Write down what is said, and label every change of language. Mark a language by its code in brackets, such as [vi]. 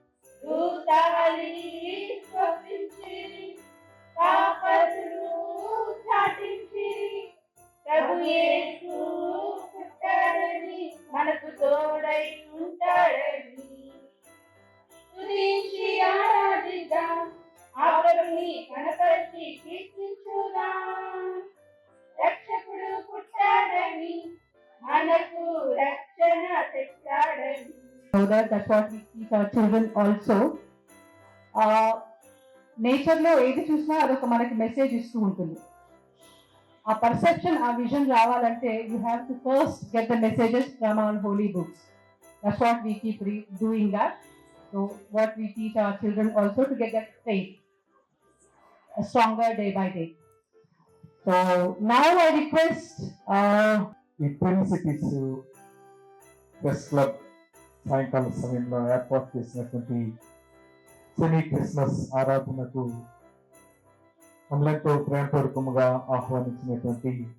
[te] స్తుతారి స్తోత్రించిరి, పాపలు చాటించిరి, ప్రభు యేసు పుట్టాడని, మనకు తోడై ఉంటాడని స్తుతించి ఆరాధిద్దాం, ఆ ప్రభుని గణపతి కీర్తించుదాం. రక్షకుడు పుట్టాడని, మనకు రక్షణ తెచ్చాడని. [en] So that's what we teach our children also. [te] నేచర్లో ఏది చూసినా అదొక మనకి మెసేజ్ ఇస్తూ ఉంటుంది. ఆ పర్సెప్షన్, ఆ విజన్ రావాలంటే [en] You have to first get the messages from our holy books. That's what we keep doing that. So what we teach our children also to get that faith stronger day by day. So now I request [te] ఈ twin cities press club సాయంకాల సమయంలో ఏర్పాటు చేసినటువంటి semi Christmas ఆరాధనకు మమ్మల్తో ప్రేమపూర్వకముగా ఆహ్వానించినటువంటి